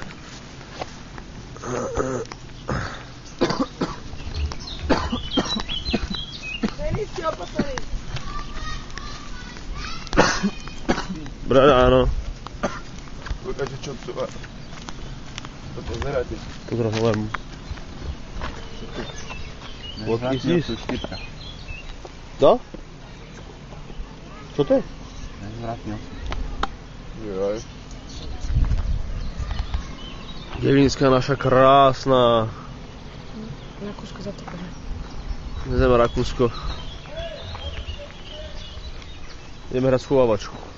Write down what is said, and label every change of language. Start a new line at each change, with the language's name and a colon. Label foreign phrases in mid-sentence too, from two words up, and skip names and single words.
Slovak: Denis, ti opatrný. Dobre, áno. Ukáže, čo tu má. To pozeráte. Pozdravujem.
English: What is this?
Slovak: To? Čo to je? Joj. Devinská naša krásna. Rakúsko zatopené. Ideme Rakúsko. Ideme hrať schovávačku.